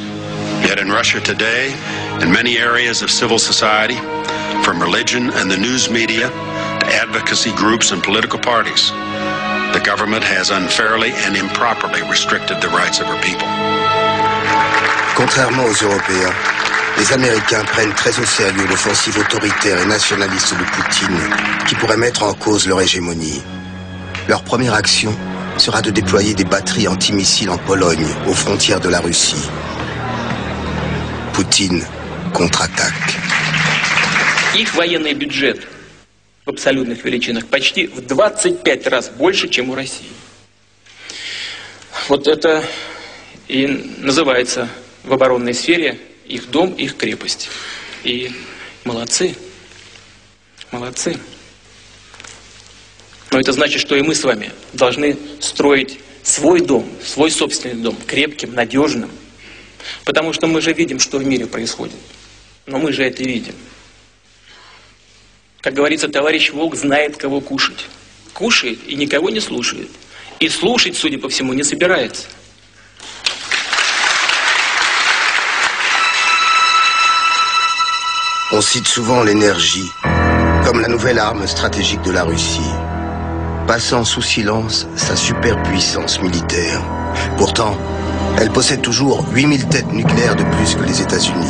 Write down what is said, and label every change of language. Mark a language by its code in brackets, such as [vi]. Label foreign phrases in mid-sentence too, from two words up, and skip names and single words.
[en] Yet in Russia today, in many areas of civil society, from religion and the news media to advocacy groups and political parties, the government has unfairly and improperly restricted the rights of her people. [fr] Contrairement aux Européens, Les Américains prennent très au sérieux l'offensive autoritaire et nationaliste de Poutine, qui pourrait mettre en cause leur hégémonie. Leur première action sera de déployer des batteries antimissiles en Pologne, aux frontières de la Russie. Poutine contre-attaque. [ru] Их военный бюджет в абсолютных величинах почти в 25 раз больше, чем у России. Вот это и называется в оборонной сфере их дом, их крепость. И молодцы, молодцы. Но это значит, что и мы с вами должны строить свой дом, свой собственный дом, крепким, надежным. Потому что мы же видим, что в мире происходит. Но мы же это видим. Как говорится, товарищ Волк знает, кого кушать. Кушает и никого не слушает. И слушать, судя по всему, не собирается. [fr] On cite souvent l'énergie comme la nouvelle arme stratégique de la Russie, passant sous silence sa superpuissance militaire. Pourtant, elle possède toujours 8000 têtes nucléaires de plus que les États-Unis.